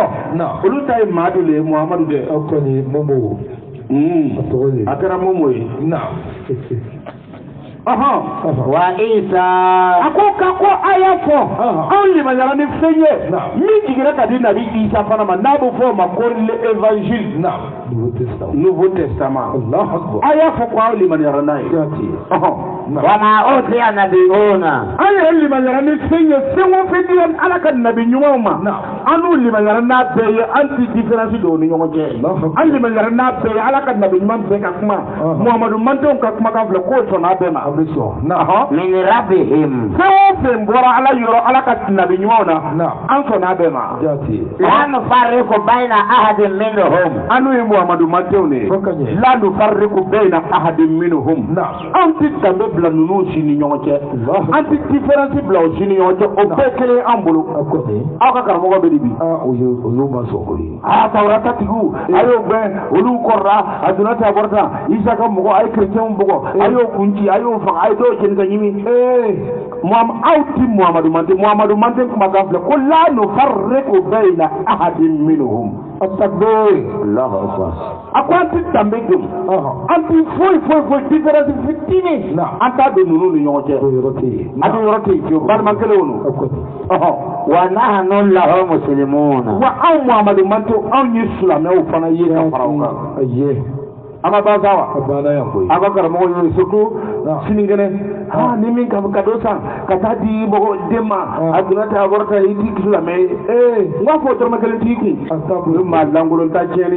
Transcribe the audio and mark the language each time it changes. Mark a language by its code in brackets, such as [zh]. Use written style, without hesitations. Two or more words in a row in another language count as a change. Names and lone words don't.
[bm] Olu ta ye maa dɔ le ye Muhamadu dɛ. Aw kɔni Momo. A kɛra Momo ye. [ar] Wa Isa. [bm] A ko k'a ko a y'a fɔ anw limaniyara ni fɛn ye min jiginna ka di nabi Isa fana ma n'a bɛ fɔ o ma ko l'évangile. [fr] Nouveau Testament. [bm] A y'a fɔ ko anw limaniyara n'a ye. [ar] Wama utiya nabiyuna. [bm] An yɛrɛ limaniyara ni fɛn ye fɛn o fɛn dira Ala ka nabi ɲumanw ma. An n'u limaniyara n'a bɛɛ ye an ti différence don u ni ɲɔgɔn cɛ. An limaniyara n'a bɛɛ ye Ala ka nabi ɲuman bɛɛ ka kuma. Muhamadu mandenw ka kumakan filɛ k'o sɔnna a bɛɛ ma. [ar] Min rabbihim. [bm] Fɛn o fɛn bɔra Ala yɔrɔ Ala ka nabi ɲumanw na an sɔnna a bɛɛ ma. [ar] La nufarriqu bayna ahadin minhum. [bm] An n'u ye Muhamadu mandenw de ye. [ar] La nufarriqu bayna ahadin minhum. [bm] An ti danbe bila ninnu si ni ɲɔgɔn cɛ. An ti différence bila o si ni ɲɔgɔn cɛ. O bɛɛ kelen an bolo. Aw ka karamɔgɔ bɛ di bi. Olu ma sɔn o ye. Tawurata tigiw a y'o gɛn olu kɔrɔla a donna ta bɔrɔta Isa ka mɔgɔ a ye chrétienw bɔgɔ a y'o kunci a y'o faga a ye dɔw jeni ka ɲimi. Aw ti Muhamadu manten kumakan filɛ ko [ar] la nufarriqu bayna ahadin minhum. Allahu akbar. [bm] A ko an ti danbe don. An ti foyi différence fitinin. An t'a don ninnu ni ɲɔgɔn cɛ. A don yɔrɔ tɛ yen fiyewu balima kelen o. [ar] Wa nahnu lahu muslimun. [bm] Wa anw Muhamadu mantenw anw ye silamɛw fana ye ka fara o kan. A ma ban sa wa? A ka karamɔgɔ y'o surtout sinikɛnɛ ni min ka cadeau san ka taa di mɔgɔ den ma a donna ta a bɔra ta i t'i silamɛ ye. N b'a fɔ dɔrɔmɛ kelen t'i kun. O ye maa lankolon ta tiɲɛni.